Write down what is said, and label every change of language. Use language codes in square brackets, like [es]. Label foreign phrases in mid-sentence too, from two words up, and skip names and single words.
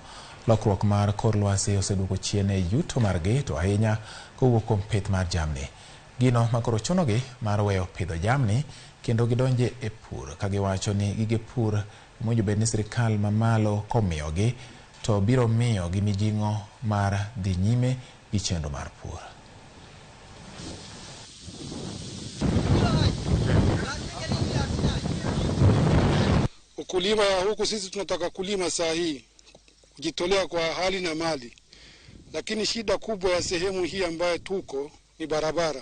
[luo] Lokruok mar kor lwasi oseduoko chien e yuto margi, to ahinya kowuok kuom pith mar jamni. Gino makoro chunogi mar weyo pidho jamni kendo gidonje e pur, ka giwacho ni gige pur mowinjo bed ni sirikal mamalo komiyogi to biro miyo gi mijing'o mar dhi nyime gi chenro mar pur. [sw] Ukulima ya huku sisi tunataka kulima saa hii, kujitolea kwa hali na mali. Lakini shida kubwa ya sehemu hii ambayo tuko ni barabara.